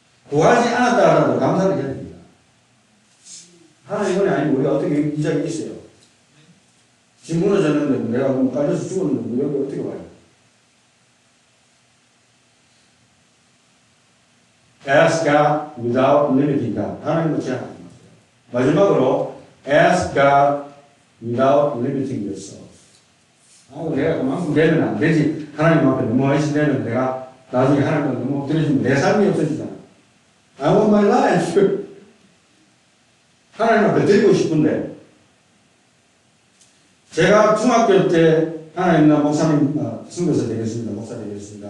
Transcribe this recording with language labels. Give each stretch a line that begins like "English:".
Korean: 구하지 않았다 하더라도 감사를 해야 됩니다. 하나님은 아니면 우리가 어떻게 이 자리에 있어요? 집 무너졌는데 내가 그럼 깔려서 죽었는데 여기 어떻게 와요?
English: Ask God without limiting God.
Korean: 하나님은 제한하지 마세요. 마지막으로
English: Ask God without limiting yourself.
Korean: 내가 그만큼 되면 안 되지. 하나님 앞에 너무 하시되면 내가 나중에 하나님께 너무 엎드려지면 내 삶이 없어지잖아.
English: I want my life.
Korean: 하나님 앞에 드리고 싶은데 제가 중학교 때 하나님 나 목사님 선교사 되겠습니다. 목사 되겠습니다.